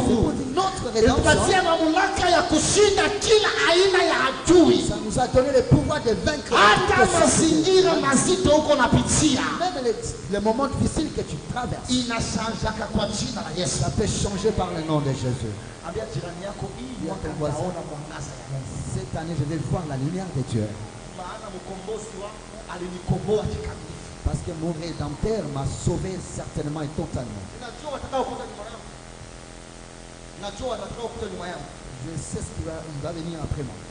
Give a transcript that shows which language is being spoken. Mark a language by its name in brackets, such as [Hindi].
[French] pour dire notre rédemption, [Swahili] ilitupatia mamlaka ya kushinda kila aina ya adui. [French] ça nous a donné le pouvoir de vaincre [Swahili] Hata [French] toutes les [Swahili] mazingira [French] sorciers. [Swahili] mazito huko napitia [French] Même les moments difficiles que tu traverses, [Swahili] inashanjaka kwa jina la Yesu. [French] ça peut changer par le nom de Jésus. [Swahili] Ambia jirani yako hii mwaka utaona mwangaza ya Mungu. [French] Cette année, je vais voir la lumière de Dieu. [Swahili] Maana mkombozi wangu alinikomboa kikamilifu. [French] Parce que mon Rédempteur m'a sauvé certainement et totalement. [Swahili] Najua watakao kuja nyuma yangu. Najua watakao kuja nyuma yangu. [French] Je sais ce qui va venir après moi.